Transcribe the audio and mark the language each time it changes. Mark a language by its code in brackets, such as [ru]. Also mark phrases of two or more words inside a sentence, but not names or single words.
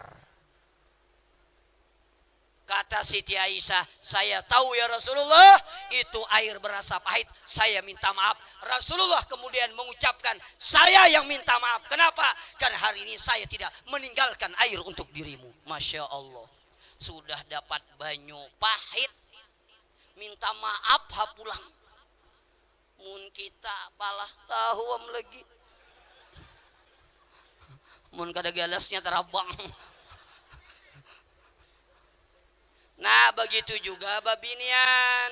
[id] Kata Siti Aisyah, "Saya tahu [ar] يا رسول الله, [id] itu air berasa pahit, saya minta maaf." Rasulullah kemudian mengucapkan, "Saya yang minta maaf. Kenapa? Karena hari ini saya tidak meninggalkan air untuk dirimu." [ar] ما شاء الله, [bjn] sudah dapat banyu pahit, minta maaf ha pulang. Mun kita palah tahu am lagi. Mun kada galasnya terabang. Nah, begitu juga babinian.